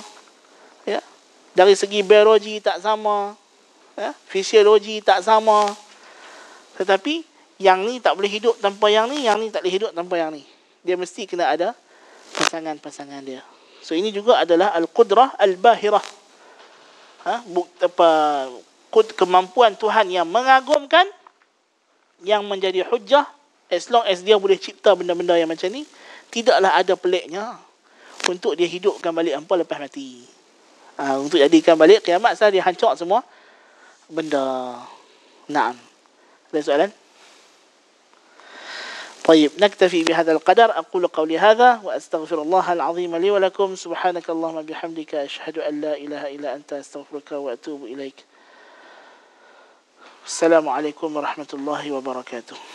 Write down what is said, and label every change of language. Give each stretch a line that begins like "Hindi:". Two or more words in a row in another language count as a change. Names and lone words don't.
Malay: Ya? Dari segi biologi tak sama. Ya? Fisiologi tak sama. Tetapi yang ni tak boleh hidup tanpa yang ni tak boleh hidup tanpa yang ni. Dia mesti kena ada pasangan-pasangan dia. So ini juga adalah
Arabic: القدرة الباهرة.
Malay: Kemampuan Tuhan yang mengagumkan, yang menjadi hujjah,
English: as long as
Malay: dia boleh cipta benda-benda yang macam ni, tidaklah ada peliknya untuk dia hidupkan balik hampa lepas mati. Untuk jadikan balik kiamat saya dia hancur semua benda. Naam. Ada soalan?
Arabic: طيب نكتفي بهذا القدر. أقول قولي هذا وأستغفر الله العظيم لي ولكم. سبحانك اللهم بحمدك أشهد أن لا إله إلا أنت أستغفرك وأتوب إليك. السلام عليكم ورحمة الله وبركاته.